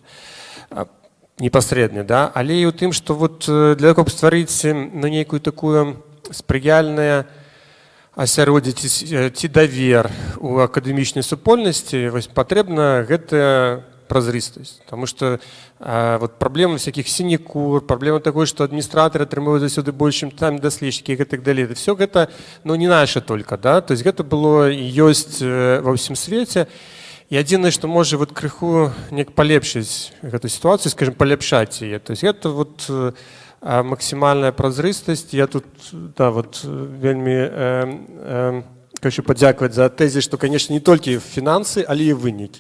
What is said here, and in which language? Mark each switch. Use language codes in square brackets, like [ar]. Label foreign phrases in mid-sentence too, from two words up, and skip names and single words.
[be] непасрэдна, да, але і ў тым, што вот [ru] для того, [be] каб стварыць, ну, нейкую такую спрыяльную асяроддзе ці давер у акадэмічнай супольнасці, вось патрэбна гэтая празрыстасць. Таму што вот праблема всяких сінекур, праблема такой, што адміністратары атрымліваюць заўсёды больш, чым там даследчыкі і так далей. Все гэта не наше только, да? [ru] То есть [be] гэта было і ёсць ва ўсім свеце. І адзінае, што можа вот крыху неяк палепшыць гэту сітуацыю, скажем, паляпшаць яе. [ru] То есть [be] гэта вот максімальная празрыстасць. Я тут вельмі хочу падзякаваць за тэзіс, што, конечно, не толькі фінансы, але і вынікі.